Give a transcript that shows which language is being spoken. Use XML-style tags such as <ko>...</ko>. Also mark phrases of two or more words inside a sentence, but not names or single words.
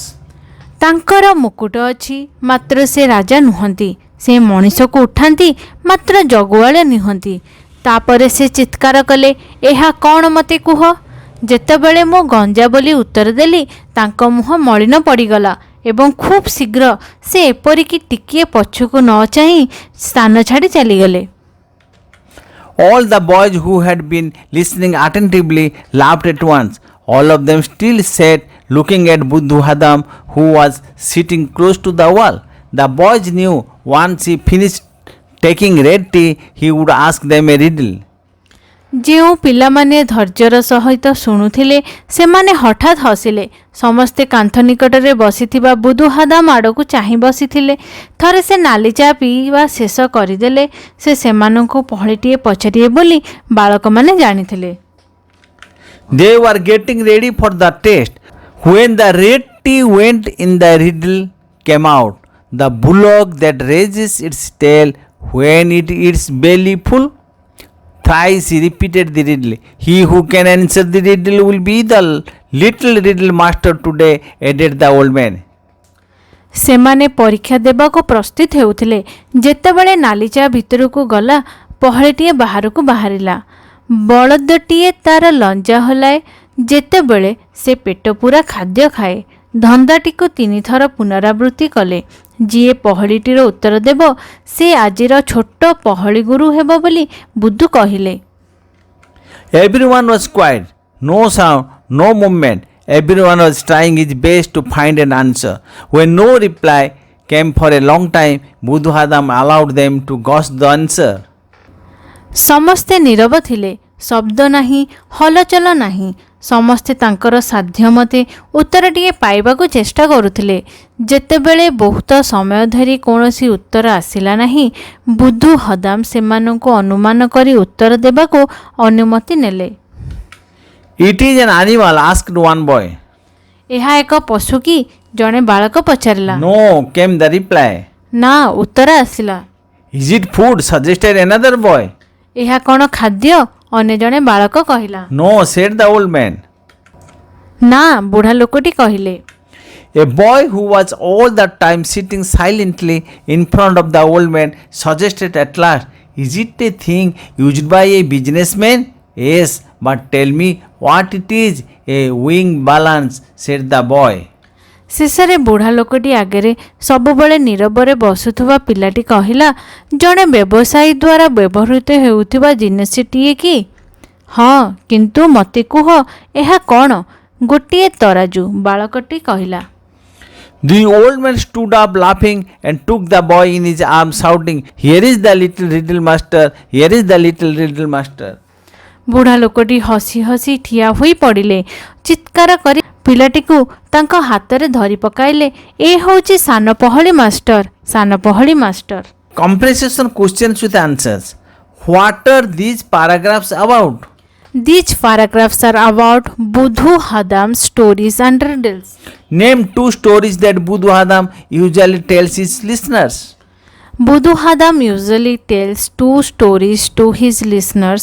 <or>ତାଙ୍କର ମୁକୁଟ ଅଛି ମାତ୍ର ସେ ରାଜା ନୁହନ୍ତି। ସେ ମଣିଷକୁ ଉଠାନ୍ତି ମାତ୍ର ଜଗୁଆଳ ନୁହନ୍ତି। ତାପରେ ସେ ଚିତ୍କାର କଲେ, ଏହା କ'ଣ ମୋତେ କୁହ। ଯେତେବେଳେ ମୁଁ ଗଞ୍ଜା ବୋଲି ଉତ୍ତର ଦେଲି ତାଙ୍କ ମୁହଁ ମଳିନ ପଡ଼ିଗଲା ଏବଂ ଖୁବ୍ ଶୀଘ୍ର ସେ ଏପରିକି ଟିକିଏ ପଛକୁ ନ ଚାହିଁ ସ୍ଥାନ ଛାଡ଼ି ଚାଲିଗଲେ।</or> <en>All the boys who had been listening attentively laughed at once. All of them still sat looking at Buddhu Hadam, who was sitting close to the wall. The boys knew once he finished taking red tea, he would ask them a riddle.</en> <or>ଯେଉଁ ପିଲାମାନେ ଧୈର୍ଯ୍ୟର ସହିତ ଶୁଣୁଥିଲେ ସେମାନେ ହଠାତ୍ ହସିଲେ। ସମସ୍ତେ କାନ୍ଥ ନିକଟରେ ବସିଥିବା ବୁଧୁ ହାଦାମ ଆଡ଼କୁ ଚାହିଁ ବସିଥିଲେ। ଥରେ ସେ ନାଲି ଚା ପିଇବା ଶେଷ କରିଦେଲେ। ସେ ସେମାନଙ୍କୁ ପହଳିଟିଏ ପଚାରିବେ ବୋଲି ବାଳକମାନେ ଜାଣିଥିଲେ।</or> <en>They were getting ready for the test when the red tea went in the riddle came out. The bullock that raises its tail when it eats belly full. Thrice he repeated the riddle. He who can answer the riddle will be the little riddle master today, added the old man.</en> <or>ସେମାନେ ପରୀକ୍ଷା ଦେବାକୁ ପ୍ରସ୍ତୁତ ହେଉଥିଲେ। ଯେତେବେଳେ ନାଲିଚା ଭିତରକୁ ଗଲା ପହଳିଟିଏ ବାହାରକୁ ବାହାରିଲା। ବଳଦଟିଏ ତାର ଲଞ୍ଜା ହଲାଏ। ଯେତେବେଳେ ସେ ପେଟ ପୂରା ଖାଦ୍ୟ ଖାଏ। ଧନ୍ଦାଟିକୁ 3 ଥର ପୁନରାବୃତ୍ତି କଲେ। ଯିଏ ପହଳିଟିର ଉତ୍ତର ଦେବ ସେ ଆଜିର ଛୋଟ ପହଳି ଗୁରୁ ହେବ ବୋଲି ବୁଧୁ କହିଲେ।</or> <en>Everyone was quiet, no sound, no movement. Everyone was trying his best to find an answer. When no reply came for a long time, Buddhu Hadam allowed them to guess the answer.</en> <or>ସମସ୍ତେ ନୀରବ ଥିଲେ। ଶବ୍ଦ ନାହିଁ, ହଲଚଲ ନାହିଁ। ସମସ୍ତେ ତାଙ୍କର ସାଧ୍ୟ ମତେ ଉତ୍ତରଟିଏ ପାଇବାକୁ ଚେଷ୍ଟା କରୁଥିଲେ। ଯେତେବେଳେ ବହୁତ ସମୟ ଧରି କୌଣସି ଉତ୍ତର ଆସିଲା ନାହିଁ ବୁଧୁ ହଦାମ ସେମାନଙ୍କୁ ଅନୁମାନ କରି ଉତ୍ତର ଦେବାକୁ ଅନୁମତି ନେଲେ।</or> <en>It is an animal, asked one boy.</en> <or>ଏହା ଏକ ପଶୁ କି? ଜଣେ ବାଳକ ପଚାରିଲା।</or> <en>No, came the reply.</en> <or>ନା, ଉତ୍ତର ଆସିଲା।</or> <en>Is it food? Suggested another boy.</en> <or>ଏହା କ'ଣ ଖାଦ୍ୟ? ଅନ୍ୟ ଜଣେ ବାଳକ କହିଲା।</or> <en>No, said the old man.</en> <or>ନା, ବୁଢ଼ା ଲୋକଟି କହିଲେ।</or> <en>A boy who was all the time sitting silently in front of the old man suggested at last, Is it a thing used by a businessman? Yes, but tell me what it is. A wing balance, said the boy.</en> <or>ଶେଷରେ ବୁଢ଼ା ଲୋକଟି ଆଗରେ ସବୁବେଳେ ନୀରବରେ ବସୁଥିବା ପିଲାଟି କହିଲା, ଜଣେ ବ୍ୟବସାୟୀ ଦ୍ୱାରା ବ୍ୟବହୃତ ହେଉଥିବା ଜିନିଷଟିଏ କି? ହଁ, କିନ୍ତୁ ମୋତେ କୁହ ଏହା କ'ଣ? ଗୋଟିଏ ତରାଜୁ, ବାଳକଟି କହିଲା।</or> <en>The old man stood up laughing and took the boy in his arms, shouting, Here is the little riddle master, here is the little riddle master.</en> <or>ବୁଢ଼ା ଲୋକଟି ହସି ହସି ଠିଆ ହୋଇ ପଡ଼ିଲେ। ଚିତ୍କାର କରି ପିଲାଟିକୁ ତାଙ୍କ ହାତରେ ଧରି ପକାଇଲେ। ଏ ହେଉଛି ସାନ ପହଳି ମାଷ୍ଟର, ସାନ ପହଳି ମାଷ୍ଟର।</or> <en>Comprehension questions with answers. What are these paragraphs about? These paragraphs are about Buddhu Hadam's stories and riddles. Name 2 stories that Buddhu Hadam usually tells his listeners. Buddhu Hadam usually tells 2 stories to his listeners.</en>